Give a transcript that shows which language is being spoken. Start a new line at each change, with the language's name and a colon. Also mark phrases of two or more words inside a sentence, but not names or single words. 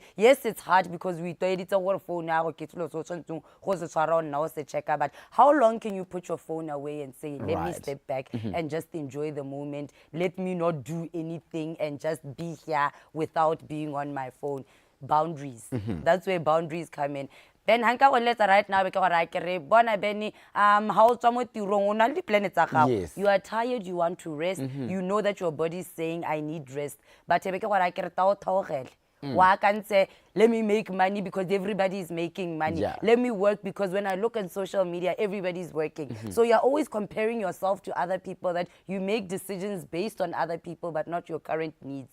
English: Yes, it's hard because we thought it's our phone now, but how long can you put your phone away and say, let me step back and just enjoy the moment. Let me not do anything and just be here without being on my phone. Boundaries. That's where boundaries come in.
Tswana: Ben hanka o letsa
English: right now because I can
Tswana: bona Benny how tswa tirong o na le planets tsa gago.
English: Yes. You are tired, you want to rest. You know that your body is saying I need rest. But I can let me make money because everybody is making money. Yeah. Let me work because when I look on social media, everybody's working. So you're always comparing yourself to other people, that you make decisions based on other people but not your current needs.